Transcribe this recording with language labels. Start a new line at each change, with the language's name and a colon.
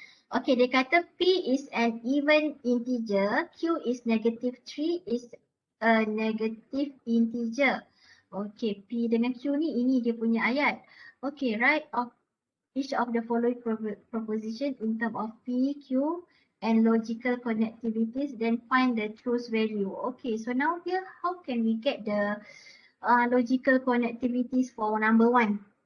English: Okay,
Malay: dia kata
English: P is an even integer. Q is -3 is a negative integer.
Malay: Okay, P dengan Q ni ini dia punya ayat.
English: Okay, write of each of the following proposition in terms of P, Q and logical connectivities, then find the truth value. Okay, so now here how can we get the logical connectivities for number 1?